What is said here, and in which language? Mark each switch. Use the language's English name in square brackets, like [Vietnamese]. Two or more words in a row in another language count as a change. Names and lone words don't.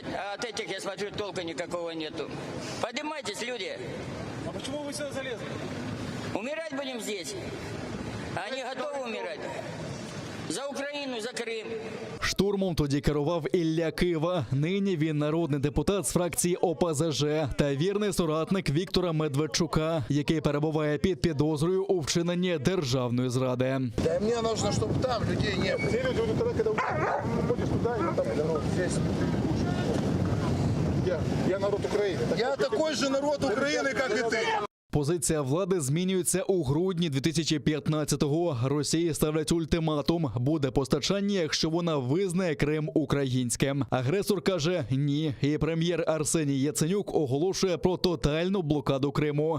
[Russian] А от этих, я смотрю, толка никакого нету. Поднимайтесь, люди. А почему вы сюда залезли? Умирать будем здесь. Они готовы умирать. [Ukrainian] За Україну, за Крим. Штурмом тоді керував Ілля Кива. Нині він народний депутат з фракції ОПЗЖ та вірний соратник Віктора Медведчука, який перебуває під підозрою у вчиненні державної зради. [Russian] Да мне нужно, чтобы там людей не было. Все люди, когда уходишь туда, и там здесь. [Ukrainian] Я народ України. [Russian] Я такой же [Ukrainian] народ України, як і ти. Позиція влади змінюється у грудні 2015-го. Росії ставлять ультиматум. Буде постачання, якщо вона визнає Крим українським. Агресор каже ні. І прем'єр Арсеній Яценюк оголошує про тотальну блокаду Криму.